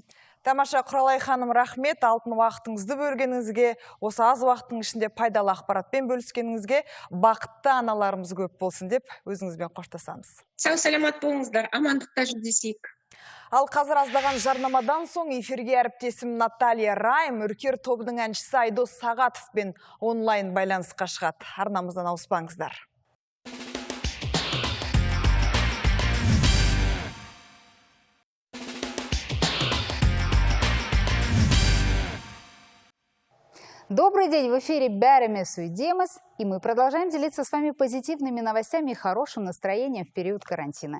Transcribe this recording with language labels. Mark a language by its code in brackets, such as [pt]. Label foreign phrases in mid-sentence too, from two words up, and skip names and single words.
[kk] Тамаша, Құралай ханым, рахмет. Алтын уақытыңызды бөлгеніңізге, осы аз уақыттың ішінде пайдалы ақпаратпен бөліскеніңізге, бақытты аналарымыз көп болсын деп өзіңізбен қоштасамыз. Сау саламат болыңыздар, амандықта жүздесейік. Ал қазір аздаған жарнамадан соң эфирге әріптесім Наталья Райм үркер тобының әншісі Айдос Сағатовпен онлайн байланысқа шығады. Арнамыздан ауыспаңыздар. [ru] Добрый день, в эфире «Бәріміз үйдеміз», и мы продолжаем делиться с вами позитивными новостями и хорошим настроением в период карантина.